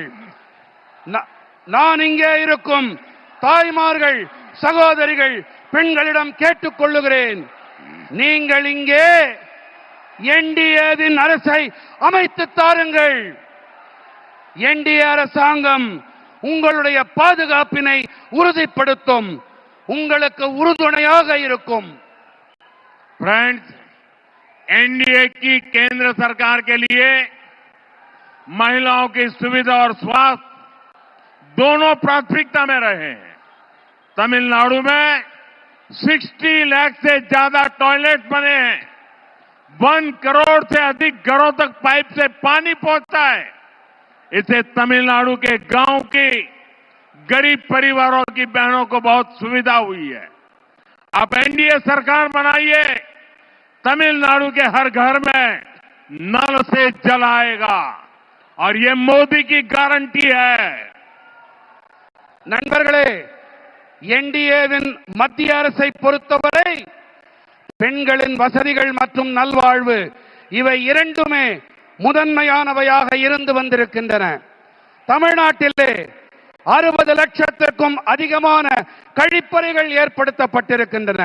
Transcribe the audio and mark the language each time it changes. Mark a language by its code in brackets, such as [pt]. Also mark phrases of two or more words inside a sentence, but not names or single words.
[ta] நான் இங்கே இருக்கும் தாய்மார்கள், சகோதரிகள், பெண்களிடம் கேட்டுக்கொள்ளுகிறேன், நீங்கள் இங்கே என்டிஏவின் அரசை அமைத்து தாருங்கள். என்டிஏ அரசாங்கம் உங்களுடைய பாதுகாப்பினை உறுதிப்படுத்தும், உங்களுக்கு உறுதுணையாக இருக்கும். [hi] फ्रेंड्स, एनडीए की केंद्र सरकार के लिए महिलाओं की सुविधा और स्वास्थ्य दोनों प्राथमिकता में रहे हैं। तमिलनाडु में 60 लाख से ज्यादा टॉयलेट बने हैं। 1 करोड़ से अधिक घरों तक पाइप से पानी पहुंचता है। इससे तमिलनाडु के गांव की गरीब परिवारों की बहनों को बहुत सुविधा हुई है। अब एनडीए सरकार बनाइए, तमिलनाडु के हर घर में नल से जल आएगा और ये मोदी की गारंटी है। [ta] நண்பர்களே, என்டிஏவின் மத்திய அரசை பொறுத்தவரை பெண்களின் வசதிகள் மற்றும் நல்வாழ்வு இவை இரண்டுமே முதன்மையானவையாக இருந்து வந்திருக்கின்றன. தமிழ்நாட்டிலே 60 லட்சத்திற்கும் அதிகமான கழிப்பறைகள் ஏற்படுத்தப்பட்டிருக்கின்றன.